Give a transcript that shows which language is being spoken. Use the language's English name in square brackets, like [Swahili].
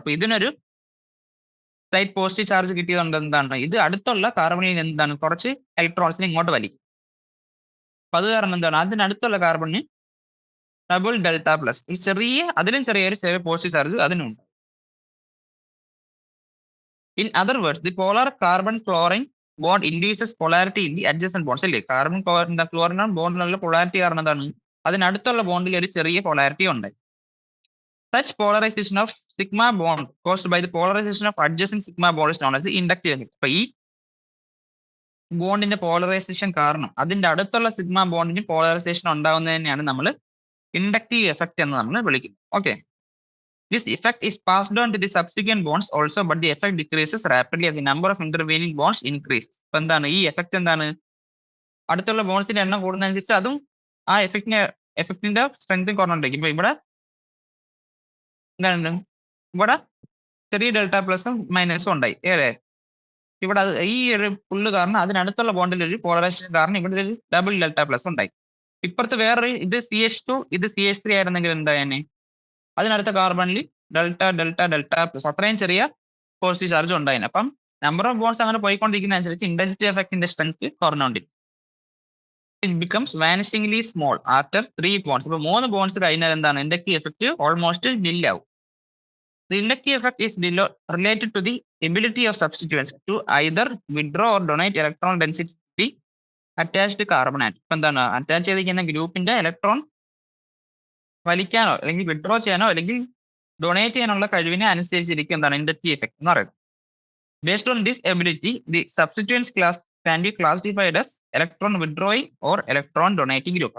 [Malayalam] അപ്പൊ ഇതിനൊരു slight positive charge കിട്ടിയതുകൊണ്ട് എന്താണ് ഇത് അടുത്തുള്ള കാർബണിൽ എന്താണ് കുറച്ച് ഇലക്ട്രോൺസിനെ ഇങ്ങോട്ട് വലിക്കും. അപ്പൊ അത് കാരണം എന്താണ് അതിനടുത്തുള്ള കാർബണിന് ഡബിൾ ഡെൽറ്റ പ്ലസ് അതിലും ചെറിയ പോസിറ്റീവ് ചാർജ് അതിനുണ്ട്. [English] In other words, the polar carbon-chlorine bond induces polarity in the adjacent bonds. [Malayalam] അല്ലേ കാർബൺ ക്ലോറിൻ ബോണ്ടിലുള്ള പൊളാരിറ്റി കാരണം എന്താണ് അതിനടുത്തുള്ള ബോണ്ടിൽ ഒരു ചെറിയ പൊളാരിറ്റി ഉണ്ട്. [English] Such polarization of sigma bond caused by the polarization of adjacent sigma bond is known as the inductive effect. [Malayalam] അപ്പൊ ഈ ബോണ്ടിന്റെ polarisation കാരണം അതിന്റെ അടുത്തുള്ള സിഗ്മ ബോണ്ടിന് പോളറൈസേഷൻ ഉണ്ടാകുന്നതിനെയാണ് നമ്മൾ ഇൻഡക്റ്റീവ് എഫക്റ്റ് എന്ന് നമ്മൾ വിളിക്കുന്നത്. Okay. [English] This effect is passed on to the subsequent bonds also, but the effect decreases rapidly as the number of intervening bonds increase. [Malayalam] അപ്പൊ എന്താണ് ഈ എഫക്റ്റ് എന്താണ് അടുത്തുള്ള ബോൺസിന്റെ എണ്ണം കൂടുന്നതനുസരിച്ച് അതും ആ എഫക്റ്റിന്റെ സ്ട്രെങ്ത് കുറഞ്ഞുകൊണ്ടിരിക്കും. ഇപ്പൊ ഇവിടെ എന്താണ് ഇവിടെ ചെറിയ ഡെൽറ്റ പ്ലസും മൈനസും ഉണ്ടായി. ഇവിടെ ഈ ഒരു പുള്ള് കാരണം അതിനടുത്തുള്ള ബോണ്ടിൽ ഒരു പോളറൈസേഷൻ കാരണം ഇവിടെ ഒരു ഡബിൾ ഡെൽറ്റ പ്ലസ് ഉണ്ടായി. ഇപ്പുറത്ത് വേറൊരു ഇത് CH2 ഇത് CH3 ആയിരുന്നെങ്കിൽ എന്തായാലും അതിനടുത്ത കാർബണിൽ ഡെൽറ്റ പ്ലസ് അത്രയും ചെറിയ പോസിറ്റീവ് ചാർജ് ഉണ്ടായിന്. അപ്പം നമ്പർ ഓഫ് ബോൺസ് അങ്ങനെ പോയിക്കൊണ്ടിരിക്കുന്ന അനുസരിച്ച് intensity എഫക്റ്റിന്റെ strength കുറഞ്ഞുകൊണ്ടിരിക്കും. [English] It becomes vanishingly small after 3 bonds. [Malayalam] ഇപ്പൊ 3 ബോൺസ് കഴിഞ്ഞാൽ എന്താണ് inductive effect almost നില്ലാവും. [English] The inductive effect is related to the ability of substituents to either withdraw or donate electron density attached carbon atom. [Malayalam] ഇപ്പൊ എന്താണ് attach ചെയ്തിരിക്കുന്ന ഗ്രൂപ്പിന്റെ electron വലിക്കാനോ അല്ലെങ്കിൽ withdraw ചെയ്യാനോ അല്ലെങ്കിൽ ഡൊണേറ്റ് ചെയ്യാനുള്ള കഴിവിനെ അനുസരിച്ചിരിക്കും എന്താണ് ഇൻഡക്റ്റീവ് എഫക്ട് എന്ന് പറയുന്നത്. [English] Based on this ability the substituents class can be classified as electron withdrawing or electron donating group.